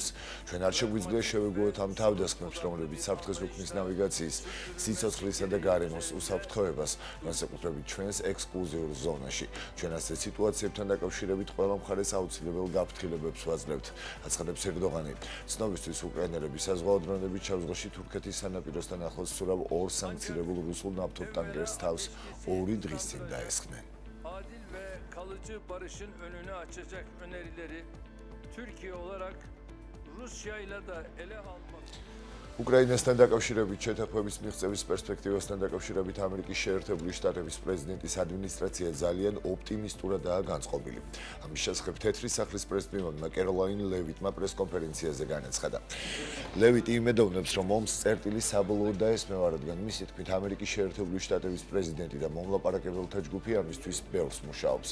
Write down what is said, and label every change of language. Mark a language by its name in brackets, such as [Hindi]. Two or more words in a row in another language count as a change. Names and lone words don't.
[Georgian] ჩვენ არ შეგვიძლია შევეგუოთ ამ თავდასხმებს, რომლებიც საფრთხეს უქმნის ნავიგაციის, სიცოცხლისა და გარემოს უსაფრთხოებას, განსაკუთრებით ჩვენს ექსკლუზიურ ზონაში. ჩვენ ასეთ სიტუაციებთან დაკავშირებით ყველა მხარეს აუცილებელ გაფრთხილებებს ვაძლევთ, აცხადებს ერდოღანი. ცნობისთვის უკრაინელები საზღვაო დრონებით შავ ზღვაში თურქეთის სანაპიროსთან ახლოს ცურავ 2 სანქცირებულ რუსულ ნავთობტანკერს თავს 2 დღის წინ დაესხნენ. [Turkish] Adil ve kalıcı barışın önünü açacak önerileri Türkiye olarak Rusya ile de ele almak. [Georgian] უკრაინასთან დაკავშირებით შეთანხმების მიღწევის პერსპექტივასთან დაკავშირებით ამერიკის შეერთებული შტატების პრეზიდენტის ადმინისტრაცია ძალიან ოპტიმისტურადაა განწყობილი. ამის შესახებ თეთრი სახლის პრეზიდენტმა კეროლაინ ლევიტმა პრესკონფერენციაზე განაცხადა. ლევიტი იმედოვნებს, რომ ომს წერტილი საბოლოოდ დაესმევა, რადგან მისი თქმით ამერიკის შეერთებული შტატების პრეზიდენტი და მომლაპარაკებელთა ჯგუფი ამისთვის ბევრს მუშაობს.